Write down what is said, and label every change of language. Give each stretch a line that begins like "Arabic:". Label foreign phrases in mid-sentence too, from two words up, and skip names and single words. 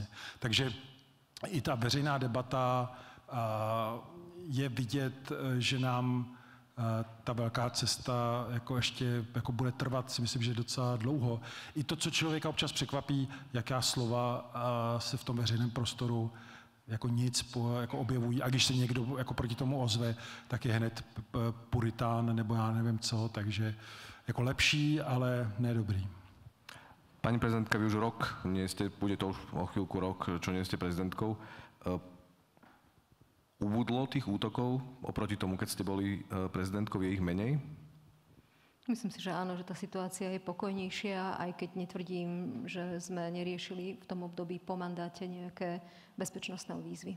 Czech: Takže i ta veřejná debata je vidět, že nám ta velká cesta jako ještě jako bude trvat, si myslím, že docela dlouho. I to, co člověka občas překvapí, jaká slova se v tom veřejném prostoru jako nic jako objevují. A když se někdo jako proti tomu ozve, tak je hned puritán nebo já nevím co, takže jako lepší, ale ne dobrý.
Slovak: Pani prezidentka, vy už rok nie ste, bude to už o chvíľku rok, čo nie ste prezidentkou. Ubudlo tých útokov oproti tomu, keď ste boli prezidentkou, je ich menej? Myslím si, že áno, že tá situácia je pokojnejšia, aj keď netvrdím, že sme neriešili v tom období po mandáte nejaké bezpečnostné výzvy.